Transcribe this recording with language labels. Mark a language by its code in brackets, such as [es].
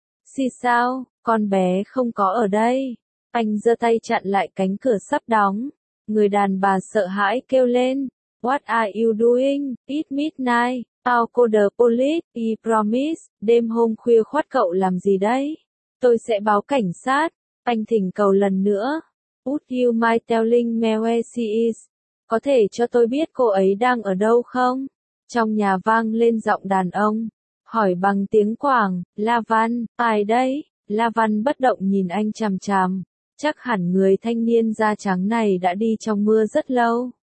[vi] Xì sao, con bé không có ở đây. Anh giơ tay chặn lại cánh cửa sắp đóng. Người đàn bà sợ hãi kêu lên. [en] What are you doing? It's midnight. I'll call the police, I promise, [vi] đêm hôm khuya khoắt cậu làm gì đấy? Tôi sẽ báo cảnh sát, anh thỉnh cầu lần nữa. [en] Would you mind telling me where she is? [vi] Có thể cho tôi biết cô ấy đang ở đâu không? Trong nhà vang lên giọng đàn ông, hỏi bằng tiếng Quảng, La Văn, ai đấy? La Văn bất động nhìn anh chằm chằm, chắc hẳn người thanh niên da trắng này đã đi trong mưa rất lâu.